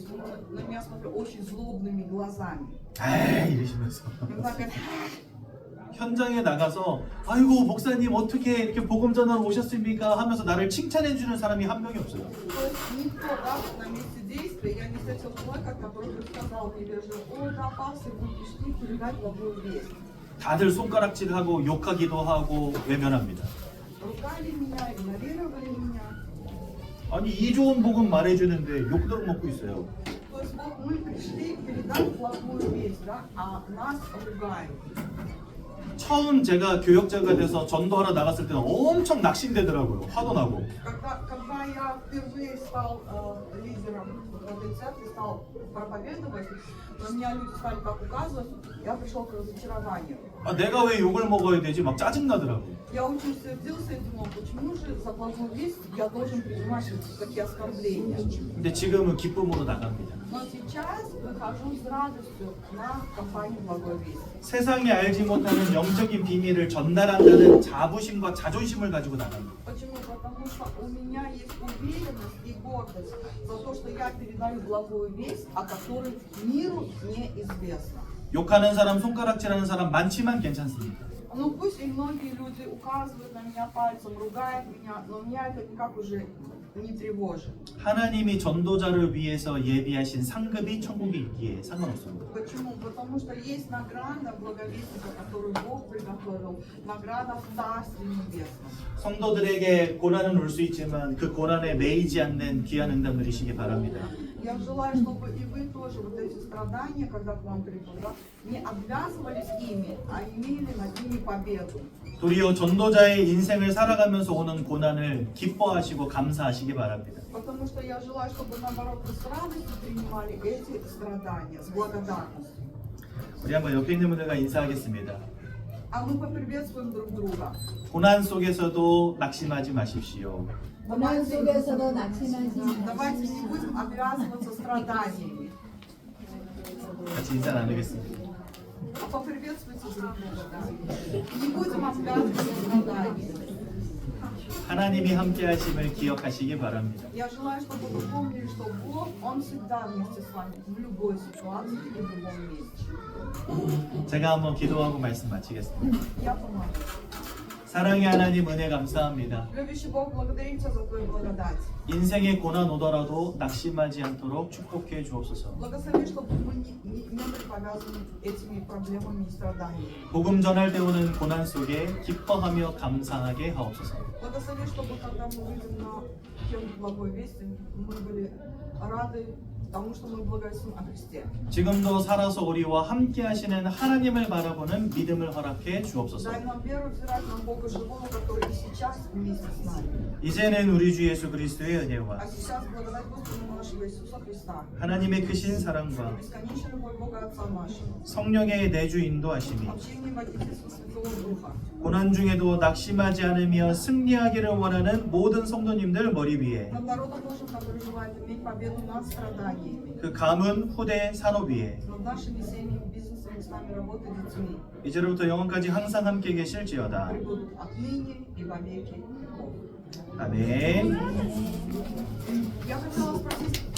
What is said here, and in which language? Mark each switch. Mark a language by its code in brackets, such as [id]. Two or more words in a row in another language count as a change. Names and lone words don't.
[ru] Он на меня смотрел очень злобными глазами. [ko] 에이 이러시면서 [ru] И он говорит, [ko] 현장에 나가서 아이고 목사님 어떻게 이렇게 복음 전하러 오셨습니까? 하면서 나를 칭찬해 주는 사람이 한 명이 없어요. [ru] то есть никто даже на месте действия, я не встретил человека, который бы сказал мне вежливо, о, да, пастор, вы пришли передать благую весть. [ko] 다들 손가락질하고 욕하기도 하고 외면합니다. [ru] Ругали меня, игнорировали меня. [ko] 아니 이 좋은 복음 말해주는데 욕도 먹고 있어요. [ru] То есть вот мы пришли передать благую весть, да, а нас ругают. [ko] 처음 제가 교역자가 돼서 전도하러 나갔을 때는 엄청 낙심되더라고요. 화도 на고. [ru] Когда я впервые стал лидером в этой церкви, стал проповедовать, на меня люди стали так указывать, я пришел к разочарованию. [ko] 아, 내가 왜 욕을 먹어야 되지? 막 짜증나더라고요. [ru] Я очень сердился и думал, почему же за благую весть я должен принимать такие оскорбления. [ko] 근데 지금은 기쁨으로 나갑니다. [ru] Но сейчас выхожу с радостью на компанию Благой Вести. [ko] 세상이 알지 못하는 영적인 비밀을 전달한다는 자부심과 자존심을 가지고 나갑니다. [ru] Почему? Потому что у меня есть уверенность и гордость за то, что я передаю благую весть, о которой миру неизвестно. [ko] 욕하는 사람, 손가락질하는 사람 많지만 괜찮습니다. [ru] Ну пусть и многие люди указывают на меня пальцем, ругают меня, но меня это никак уже не тревожит. [ko] 하나님이 전도자를 위해서 예비하신 상급이 천국에 있기에 상관없습니다. [ru] Почему? Потому что есть награда благовестника, которую Бог приготовил, награда в Царстве Небесном. [ko] 성도들에게 고난은 올 수 있지만 그 고난에 매이지 않는 귀한 응답 누리시기 바랍니다. [ru] Я желаю, чтобы и вы тоже вот эти страдания, когда к вам придут, да, не обвязывались ими, а имели над ними победу. [ko] 도리어 전도자의 인생을 살아가면서 오는 고난을 기뻐하시고 감사하시기 바랍니다. [ru] Потому что я желаю, чтобы наоборот вы с радостью принимали эти страдания, с благодарностью. [ko] 우리 한번 옆에 있는 분들과 인사하겠습니다. [ru] А мы поприветствуем друг друга. [ko] 고난 속에서도 낙심하지 마십시오. 고난 속에서도 낙심하지 [ru] Давайте не [ko] 마십시오. [ru] будем обвязываться страданиями, [ko] 같이 인사 나누겠습니다. [ru] а поприветствуйте друг друга. Да? Не будем обвязываться страданиями. [ko] 하나님이 함께 하심을 기억하시기 바랍니다. [ru] Я желаю, чтобы вы помнили, что Бог, Он всегда вместе с вами, в любой ситуации и в любом месте. [ko] 제가 한번 기도하고 말씀 마치겠습니다. [ru] Я помогу. [ko] 사랑의 하나님 은혜 감사합니다. [ru] Любящий Бог, благодарим Тебя за Твою благодать. [ko] 인생에 고난 오더라도 낙심하지 않도록 축복해 주옵소서. [ru] Благослови, чтобы мы не были повязаны этими проблемами и страданиями. [ko] 복음 전할 때 오는 고난 속에 기뻐하며 감사하게 하옵소서. [ru] Благослови, чтобы когда мы выйдем на тему благой вести, мы были рады тому, что мы благовестим о Христе. [ko] 지금도 살아서 우리와 함께 하시는 하나님을 바라보는 믿음을 허락해 주옵소서. [ru] Дай нам веру взирать на Бога живого, который и сейчас вместе с нами. [ko] 이제는 우리 주 예수 그리스도의 [ru] А [ko] 은혜와 [ru] сейчас благодать Господа нашего Иисуса Христа, [ko] 하나님의 크신 사랑과 [ru] бесконечная любовь Бога Отца нашего, [ko] 성령의 내주 인도하심이 [ru] общение водительства Святого Духа, [ko] 고난 중에도 낙심하지 않으며 승리하기를 원하는 모든 성도님들 머리 위에 [ru] над народом Божьим, который желает иметь победу над страданиями, [ko] 그 가문 후대 산업 위에 [ru] над нашими семьями, бизнесами, с нами работой, детьми, [ko] 이제로부터 영원까지 항상 함께 계실지어다. [ru] прибудут отныне и во веки. [ko] 아멘. [ru] Я хотела спросить,